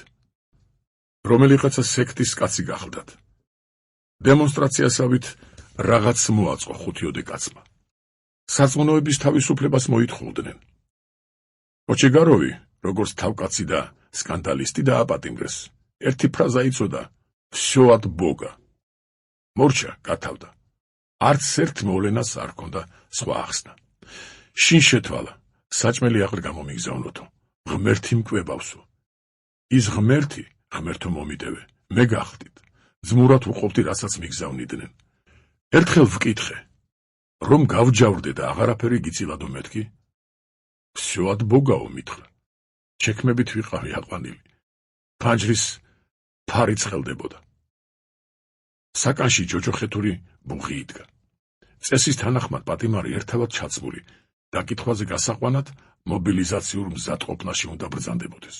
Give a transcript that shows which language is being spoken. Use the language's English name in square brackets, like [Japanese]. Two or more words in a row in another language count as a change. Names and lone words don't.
[Georgian] რომელიღაცა სექტის კაცი გახლდათ. დემონსტრაციასავით რაღაც მოაწყო 5-ოდე კაცმა. სარწმუნოების თავისუფლებას მოითხოვდნენ. კოჩეგაროვი, როგორც თავკაცი და სკანდალისტი დააპატიმრეს. ერთი ფრაზა იცოდა, [Russian] всё от Бога. [Georgian] მორჩა, გათავდა. არც ერთ მოვლენას არ ჰქონდა სხვა ახსნა. შინ შეთვალა, საჭმელი აღარ გამომიგზავნოთო. ღმერთი მკვებავსო. ის ღმერთი, ღმერთო მომიდევე, მე გახდით. ძმურად უყოფდი, რასაც მიგზავნიდნენ. ერთხელ ვკითხე, რომ გავჯავრდე და აღარაფერი გიწილადო მეთქი? [Russian] всё от Бога-ო მითხრა. [Georgian] ჩექმებით ვიყავი აყვანილი. ფანჯრის ფარი ცხელდებოდა. საკანში ჯოჯოხეთური ბუხი იდგა. წესის თანახმად პატიმარი ერთავად ჩაცმული, დაკითხვაზე გასაყვანად მობილიზაციურ მზადყოფნაში უნდა ბრძანდებოდეს.